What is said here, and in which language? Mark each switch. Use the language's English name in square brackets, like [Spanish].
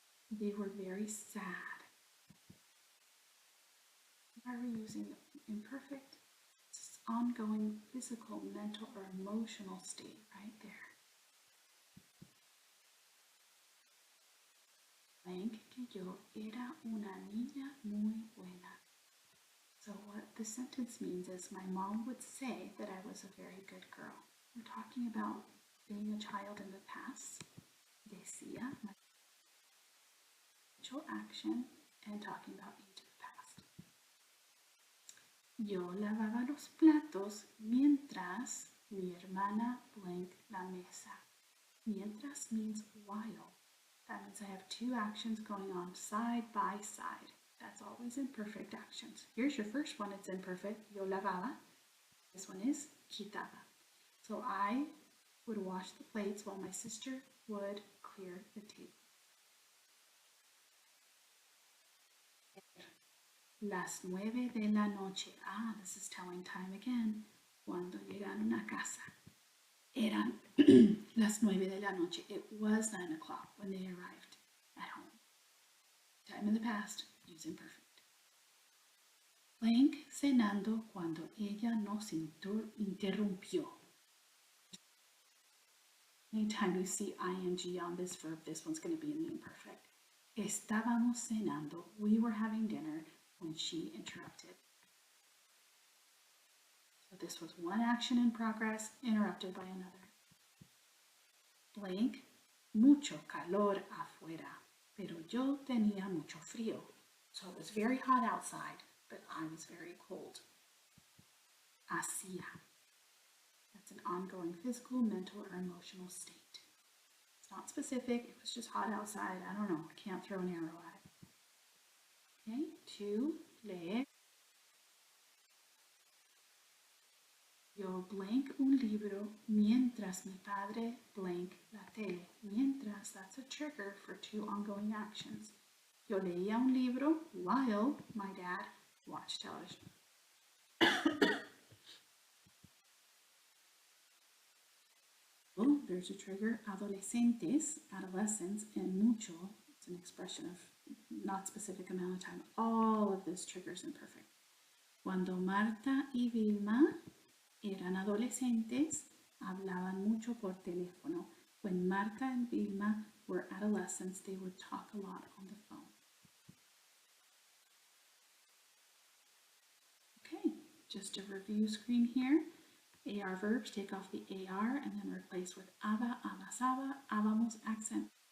[English] They were very sad. Why are we using the imperfect? It's ongoing physical, mental, or emotional state right there. [Spanish] Blank que yo era una niña muy buena. [English] So what the sentence means is my mom would say that I was a very good girl. We're talking about being a child in the past. Decía, my habitual action, and talking about age in the past. [Spanish] Yo lavaba los platos mientras mi hermana blank la mesa. [English] Mientras means while. That means I have two actions going on side by side. That's always imperfect actions. Here's your first one, it's imperfect. [Spanish] Yo lavaba. [English] This one is quitaba. So I would wash the plates while my sister would clear the table. [Spanish] Las 9 de la noche. [English] Ah, this is telling time again. [Spanish] Cuando llegaron a casa. Eran las 9 de la noche. [English] It was 9 o'clock when they arrived at home. Time in the past, use imperfect. [Spanish] Blank cenando cuando ella nos interrumpió. [English] Anytime you see ing on this verb, this one's going to be in the imperfect. [Spanish] Estábamos cenando. [English] We were having dinner when she interrupted. So this was one action in progress interrupted by another. [Spanish] Blank, mucho calor afuera, pero yo tenía mucho frío. [English] So it was very hot outside, but I was very cold. Hacía. That's an ongoing physical, mental, or emotional state. It's not specific. It was just hot outside. I don't know. Can't throw an arrow at it. Okay, to leer. [Spanish] Yo blank un libro mientras mi padre blank la tele. [English] Mientras, that's a trigger for two ongoing actions. [Spanish] Yo leía un libro [English] while my dad watched television. Oh, there's a trigger. Adolescentes, adolescents, and mucho. It's an expression of not specific amount of time. All of this triggers imperfect. [Spanish] Cuando Marta y Vilma eran adolescentes, hablaban mucho por teléfono. [English] When Marta and Vilma were adolescents, they would talk a lot on the phone. Okay, just a review screen here. AR verbs, take off the AR and then replace with aba, amasaba, habamos accent.